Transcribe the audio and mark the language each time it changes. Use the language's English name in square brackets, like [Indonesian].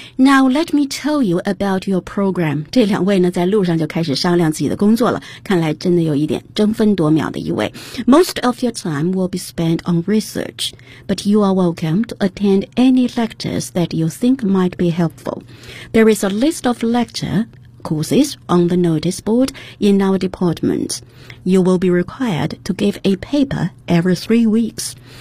[English] Now let me tell you about your program. [Chinese] 这两位呢在路上就开始商量自己的工作了，看来真的有一点争分夺秒的意味。 [English] Most of your time will be spent on research, but you are welcome to attend any lectures that you think might be helpful. There is a list of lectures on the notice board in our department. You will be required to give a paper every 3 weeks.